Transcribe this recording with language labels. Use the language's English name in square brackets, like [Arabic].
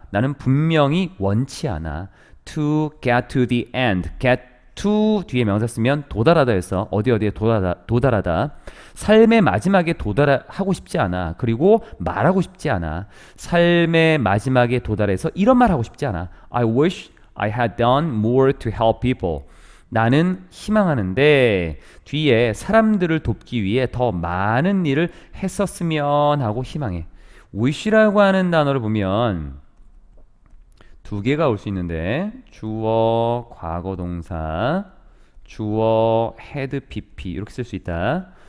[Korean] 나는 분명히 원치 않아. [English] To get to the end. [Korean] get to 뒤에 명사 쓰면 도달하다 해서 어디에 도달하다. 삶의 마지막에 도달하고 싶지 않아. 그리고 말하고 싶지 않아. 삶의 마지막에 도달해서 이런 말 하고 싶지 않아. [English] I wish I had done more to help people. [Korean] 나는 희망하는데 뒤에 사람들을 돕기 위해 더 많은 일을 했었으면 하고 희망해. wish라고 하는 단어를 보면 두 개가 올 수 있는데 주어 과거동사 주어 had pp 이렇게 쓸 수 있다.